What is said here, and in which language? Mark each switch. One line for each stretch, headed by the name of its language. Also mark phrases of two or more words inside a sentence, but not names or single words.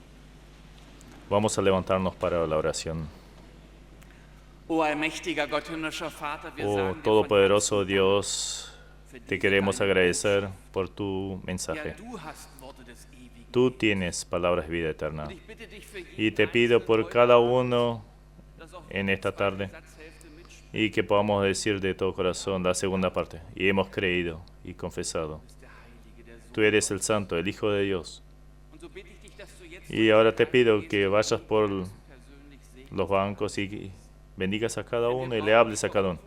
Spanish: Vamos a levantarnos para la oración.
German: Oh allmächtiger Gott, himmlischer Vater, wir Oh sagen dir
Spanish: todopoderoso Dios, te queremos agradecer por tu mensaje.
German: ja, du hast Worte des Ewigen.
Spanish: Tú tienes palabras de vida eterna.
German: Ich bitte dich für jeden
Spanish: Y te pido por cada uno
German: dass auch
Spanish: en esta tarde,
German: Satzhälfte mitsprechen,
Spanish: y que podamos decir de todo corazón la segunda parte. Y hemos creído y confesado.
German: der Heilige, der Sohn.
Spanish: Tú eres el Santo, el Hijo de Dios. Y ahora te pido que vayas por los bancos y bendigas a cada uno y le hables a cada uno.